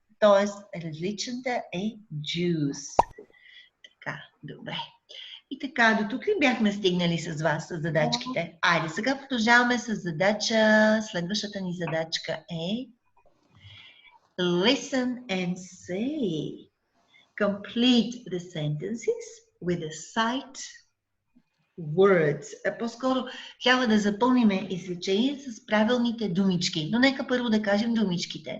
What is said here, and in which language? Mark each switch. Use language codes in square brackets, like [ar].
[bg] Тоест различната е juice. Така, добре. И така, до тук ли бяхме стигнали с вас, с задачките? Айде, сега продължаваме с задача. Следващата ни задачка е [en] Listen and say. Complete the sentences with the sight words. [bg] По-скоро трябва да запълним изречение с правилните думички. Но нека първо да кажем думичките.